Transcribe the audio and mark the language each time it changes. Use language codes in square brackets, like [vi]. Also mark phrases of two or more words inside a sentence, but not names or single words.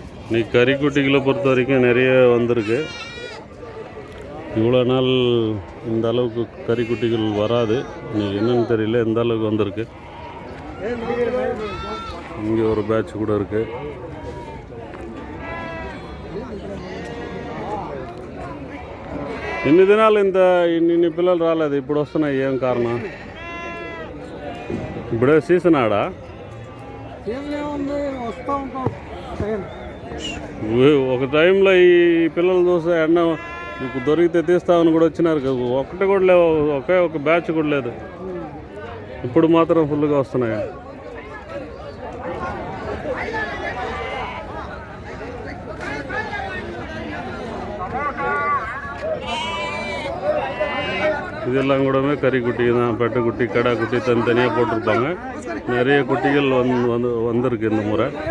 [ta] நீ கறிக்குட்டிகளை பொறுத்த வரைக்கும் நிறைய வந்திருக்கு. இவ்வளோ நாள் இந்த அளவுக்கு கறிக்குட்டிகள் வராது. இன்னைக்கு என்னன்னு தெரியல, எந்த அளவுக்கு வந்திருக்கு. இங்கே ஒரு பேட்ச் கூட இருக்குது. [te] ఇన్ని దినాలు ఇన్ని పిల్లలు రాలేదు, ఇప్పుడు వస్తున్నాయి. ఏం కారణం? ఇప్పుడే సీజన్ ఆడా ఒక టైంలో ఈ పిల్లలు చూస్తే ఎండ మీకు దొరికితే తీస్తామని కూడా వచ్చినారు. ఒకటి కూడా లేవు, ఒక బ్యాచ్ కూడా లేదు. ఇప్పుడు మాత్రం ఫుల్గా వస్తున్నాయి. [ta] இதெல்லாம் கூடவே கறி குட்டி தான், பெட்டை குட்டி, கடா குட்டி தனித்தனியாக போட்டிருப்பாங்க. நிறைய குட்டிகள் வந்திருக்கு இந்த முறை.